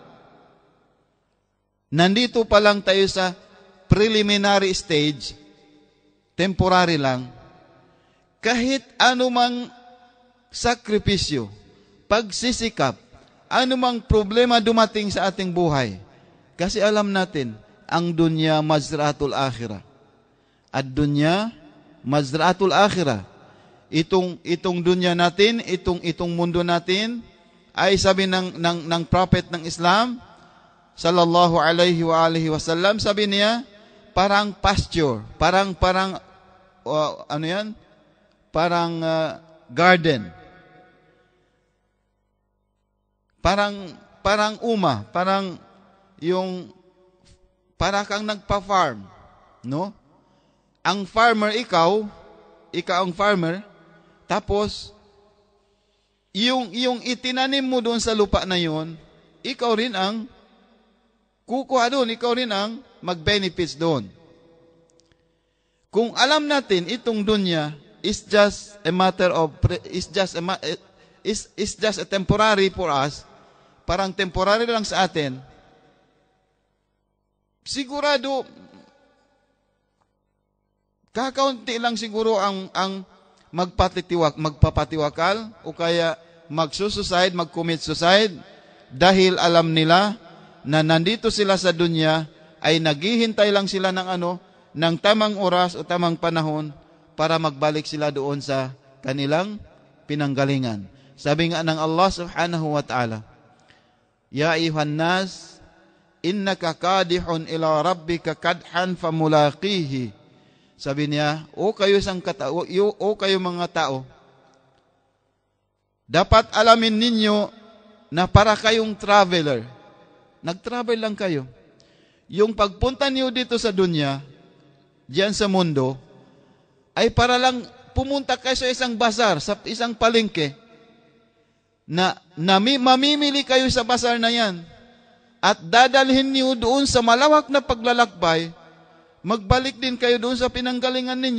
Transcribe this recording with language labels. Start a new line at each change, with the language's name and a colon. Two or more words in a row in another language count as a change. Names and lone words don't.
Filipino: Nandito pa lang tayo sa preliminary stage, temporary lang. Kahit anumang sakripisyo, pagsisikap, anumang problema dumating sa ating buhay, kasi alam natin, ang
Arabic: دنيا مزرعة الآخرة. At دنيا مزرعة الآخرة.
Filipino: Itong dunya natin, itong mundo natin, ay sabi ng prophet ng Islam,
Arabic: صلى الله عليه وعلى آله وسلم,
Filipino: sabi niya, parang pasture, parang garden. Parang para kang nagpa-farm, no? Ang farmer, ikaw ang farmer, tapos, yung itinanim mo doon sa lupa na yon, ikaw rin ang kukuha doon, ikaw rin ang mag-benefits doon. Kung alam natin itong dunya
English: is just a matter of is just a temporary for us,
Filipino: parang temporary lang sa atin, sigurado kakaunti lang siguro ang magpapatiwakal o kaya magsusuicide, mag-commit suicide dahil alam nila na nandito sila sa dunya ay naghihintay lang sila ng tamang oras o tamang panahon para magbalik sila doon sa kanilang pinanggalingan. Sabi nga ng
Arabic: الله سبحانه وتعالى، يا أيها الناس إنك كادح إلى ربك كدحا فملاقيه.
Filipino: Sabi niya, o kayo mga tao, dapat alamin ninyo na para kayong traveler. Nag-travel lang kayo. Yung pagpunta niyo dito sa dunya, diyan sa mundo, ay para lang pumunta kayo sa isang bazar, sa isang palengke, na mamimili kayo sa bazar na yan, at dadalhin niyo doon sa malawak na paglalakbay, magbalik din kayo doon sa pinanggalingan ninyo.